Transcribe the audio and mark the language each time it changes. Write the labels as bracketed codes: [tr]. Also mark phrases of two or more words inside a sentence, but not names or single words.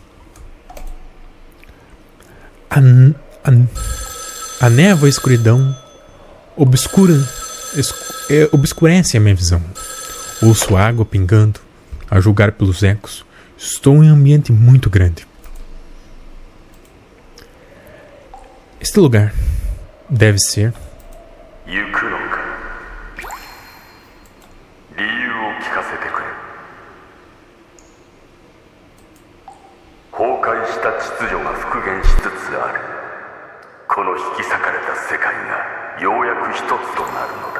[pt] A névoa e a escuridão obscurece a minha visão. Ouço água pingando, a julgar pelos ecos. Estou em um ambiente muito grande. Este lugar deve ser... [ja] 行くのか。理由を聞かせてくれ。崩壊した秩序が復元しつつある。この引き裂かれた世界がようやく一つとなるのだ。